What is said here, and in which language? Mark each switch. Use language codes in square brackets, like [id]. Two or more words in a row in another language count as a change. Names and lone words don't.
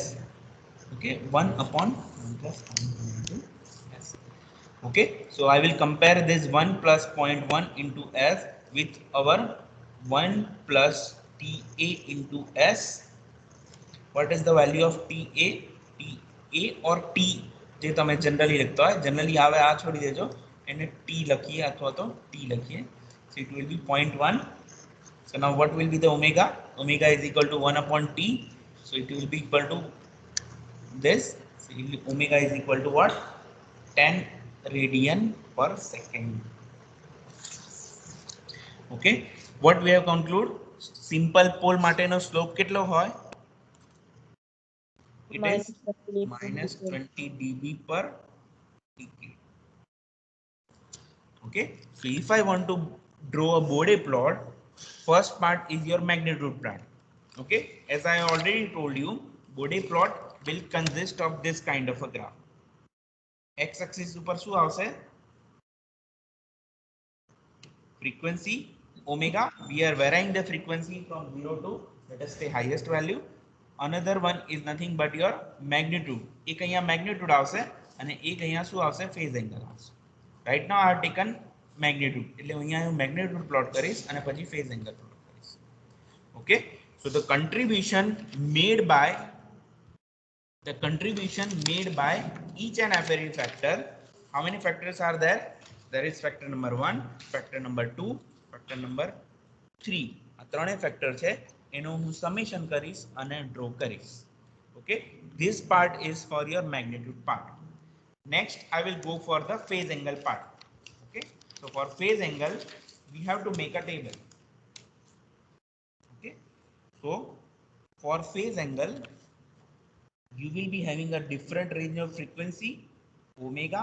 [en] Okay, 1 upon 1 plus 0.1 into s. Okay, so I will compare this 1 plus 0.1 into s with our 1 plus ta into s. What is the value of ta? ta or t [gu] જે તમે જનરલી લખતા હોય, જનરલી આવે આ છોડી દેજો, એને t લખીએ અથવા તો t લખીએ. [en] So it will be 0.1. So now what will be the omega? Omega is equal to 1 upon t. So it will be equal to this. So omega is equal to what? 10 radian per second. Okay, what we have conclude? Simple pole [gu] માટેનો slope કેટલો હોય? [en] It is -20 dB per decade. Okay, so if I want to draw a Bode plot, first part is your magnitude part. Okay, as I already told you, Bode plot will consist of this kind of a graph. X axis [gu] ઉપર શું આવશે? [en] Frequency omega. We are varying the frequency from 0 to, let us say, highest value. Another one is nothing but your magnitude. [gu] એક અહીંયા magnitude આવશે અને એક અહીંયા શું આવશે? [en] phase angle [gu] આવશે. [en] Right now I have taken magnitude, [gu] એટલે અહીંયા હું [en] magnitude plot [gu] કરીશ અને પછી [en] phase angle plot [gu] કરીશ. [en] Okay, so the contribution made by each and every factor. How many factors are there? There is factor number 1, factor number 2, factor number 3. [gu] આ ત્રણે factor છે, એનો હું summation કરીશ અને draw કરીશ. [en] Okay, this part is for your magnitude part. Next I will go for the phase angle part. Okay, so for phase angle we have to make a table. Okay, so for phase angle you will be having a different range of frequency omega.